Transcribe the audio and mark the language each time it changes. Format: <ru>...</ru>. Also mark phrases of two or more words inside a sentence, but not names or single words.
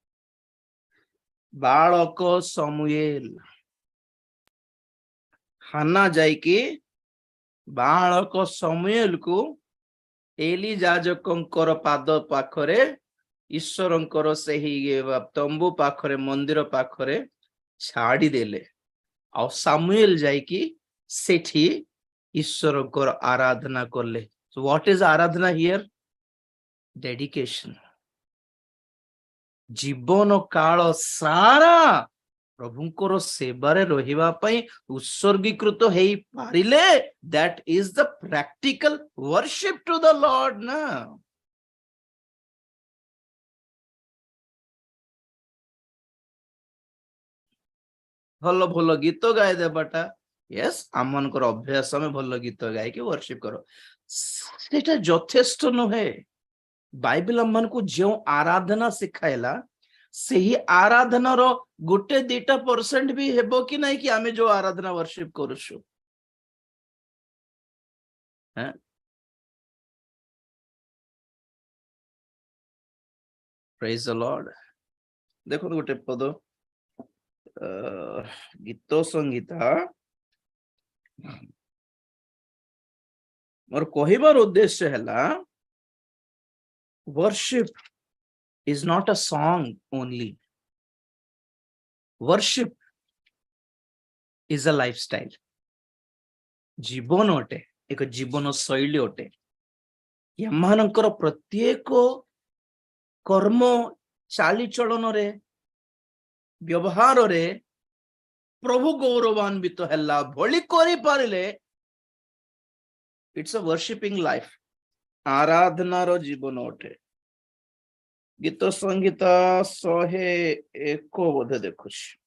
<or>ବାଳକ ସମୁଏଲ, ହାନା ଯାଇକି ବାଳକ ସମୁଏଲକୁ ଏଲି ଯାଜକଙ୍କର ପାଦ ପାଖରେ ଈଶ୍ୱରଙ୍କର ସେହି ତମ୍ବୁ ପାଖରେ ମନ୍ଦିର ପାଖରେ ଛାଡିଦେଲେ। ଆଉ ସାମୁଏଲ ଯାଇକି ସେଠି ଈଶ୍ୱରଙ୍କର ଆରାଧନା କଲେ।</or> <en>So what is ଆରାଧନା here? Dedication.</en> <or>ଜୀବନ କାଳ ସାରା ପ୍ରଭୁଙ୍କର ସେବାରେ ରହିବା ପାଇଁ ଉତ୍ସର୍ଗୀକୃତ ହେଇପାରିଲେ,</or> <en>that is the practical worship to the Lord ନା।</en> <or>ଭଲ ଭଲ ଗୀତ ଗାଇ ଦେବାଟା, ୟେସ୍, ଆମମାନଙ୍କର ଅଭ୍ୟାସ, ଆମେ ଭଲ ଗୀତ ଗାଇକି worship କର, ସେଟା ଯଥେଷ୍ଟ ନୁହେଁ। ବାଇବେଲ ଆମମାନଙ୍କୁ ଯେଉଁ ଆରାଧନା ଶିଖାଇଲା, ସେହି ଆରାଧନାର 1-2% ବି ହେବ କି ନାହିଁ କି ଆମେ ଯୋଉ ଆରାଧନା worship କରୁଛୁ।</or> <en>Praise the Lord।</en> <or>ଦେଖନ୍ତୁ ଗୋଟେ ପଦ, ଗୀତ ସଂଗୀତା, ମୋର କହିବାର ଉଦ୍ଦେଶ୍ୟ ହେଲା,</or> <en>worship is not a song only. Worship is a lifestyle।</en> <or>ଜୀବନ ଅଟେ, ଏକ ଜୀବନ ଶୈଳୀ ଅଟେ। ଏମାନଙ୍କର ପ୍ରତ୍ୟେକ କର୍ମ ଚାଲିଚଳନରେ ବ୍ୟବହାରରେ ପ୍ରଭୁ ଗୌରବାନ୍ବିତ ହେଲା ଭଳି କରିପାରିଲେ,</or> <en>it's a worshiping life।</en> <or>ଆରାଧନାର ଜୀବନ ଅଟେ। ଗୀତ ସଂଗୀତ 101 ବୋଧେ ଦେଖୁଛି।</or>